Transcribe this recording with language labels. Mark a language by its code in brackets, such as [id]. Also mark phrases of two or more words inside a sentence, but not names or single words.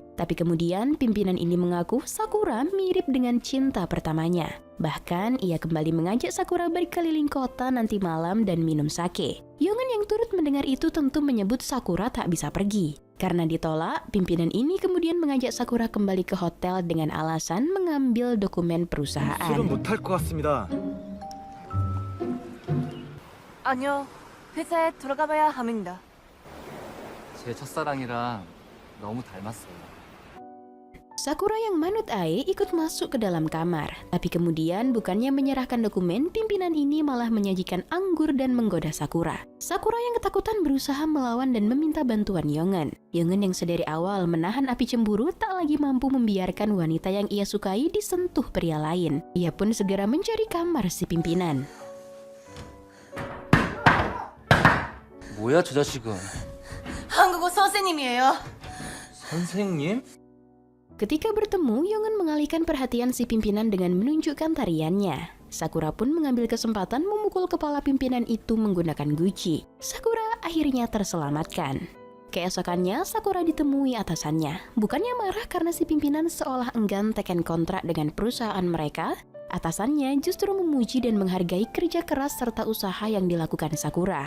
[id] Tapi kemudian pimpinan ini mengaku Sakura mirip dengan cinta pertamanya. Bahkan ia kembali mengajak Sakura berkeliling kota nanti malam dan minum sake. Yongen yang turut mendengar itu tentu menyebut Sakura tak bisa pergi. Karena ditolak, pimpinan ini kemudian mengajak Sakura kembali ke hotel dengan alasan mengambil dokumen perusahaan. [ko] 술은 못할 것 같습니다. 아니요. 회사에 들어가봐야 합니다. 제 첫사랑이랑 너무 닮았어요. [id] Sakura yang manut Ae ikut masuk ke dalam kamar, tapi kemudian bukannya menyerahkan dokumen, pimpinan ini malah menyajikan anggur dan menggoda Sakura. Sakura yang ketakutan berusaha melawan dan meminta bantuan Yongen. Yongen yang sedari awal menahan api cemburu tak lagi mampu membiarkan wanita yang ia sukai disentuh pria lain. Ia pun segera mencari kamar si pimpinan. [ko] 뭐야 저 자식은? 한국어 선생님이에요. 선생님? [id] Ketika bertemu, Yongen mengalihkan perhatian si pimpinan dengan menunjukkan tariannya. Sakura pun mengambil kesempatan memukul kepala pimpinan itu menggunakan guci. Sakura akhirnya terselamatkan. Keesokannya, Sakura ditemui atasannya. Bukannya marah karena si pimpinan seolah enggan teken kontrak dengan perusahaan mereka, atasannya justru memuji dan menghargai kerja keras serta usaha yang dilakukan Sakura.